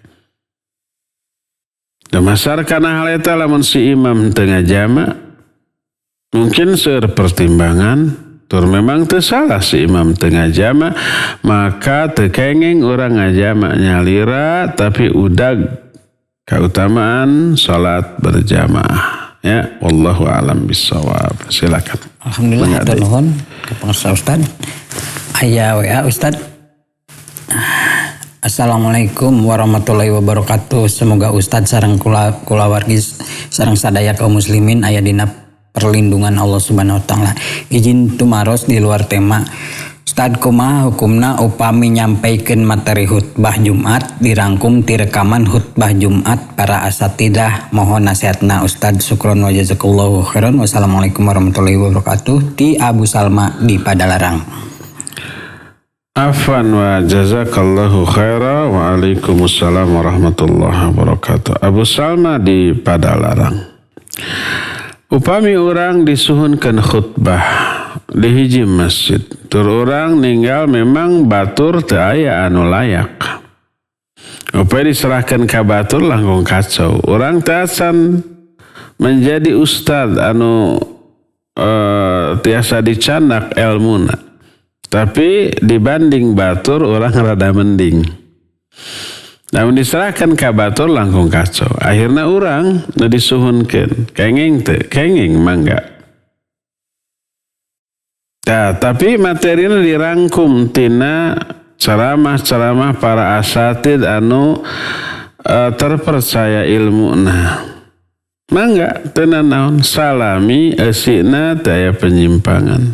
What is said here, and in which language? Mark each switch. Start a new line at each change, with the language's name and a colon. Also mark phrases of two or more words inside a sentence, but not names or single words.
Sundanese: Damasar kana hal eta lamun si imam teu ngajama mungkin seueur pertimbangan tur memang teu salah si imam teu ngajama maka teu kenging urang ngajama nyalira tapi udag kautamaan salat berjamaah.
Arabic: Ya، والله أعلم بالصواب.
Indonesian: Silakan.
Sundanese: Alhamdulillah hatur nuhun ka pangarsa Ustaz. Aya WA Ustaz.
Arabic: السلام عليكم ورحمة الله وبركاته.
Sundanese: Semoga Ustaz sareng kulawargi sareng sadaya kaum muslimin aya dina perlindungan Allah
Arabic: سبحانه وتعالى.
Sundanese: Izin tumaros di luar tema. Ustaz, kumaha hukumna upami nyampaikeun materi khutbah Jumat dirangkum ti rekaman khutbah Jumat para asatidah? Mohon nasihatna Ustaz.
Arabic: شكرا وجزاك الله خيرا. والسلام عليكم ورحمة الله وبركاته.
Sundanese: Ti Abu Salma di Padalarang.
Arabic: عفوا وجزاك الله خيرا وعليكم السلام ورحمة الله وبركاته.
Sundanese: Abu Salma di Padalarang. Upami orang disuhunkeun khutbah di hiji masjid, tur urang ninggal memang batur teu aya anu layak. Upaya diserahkeun ka batur langkung kacau. Urang teu asan menjadi ustad anu tiasa dicandak elmuna. Tapi dibanding batur orang rada mending.
Indonesian: Namun diserahkan ke
Sundanese: batur langkung kacau. Akhirnya orang disuhunkeun. Kenging teu, kenging mangga. Nah, tapi materinya dirangkum tina ceramah-ceramah para asatid anu terpercaya ilmuna. Mangga tenan naon salami eusina teu aya penyimpangan.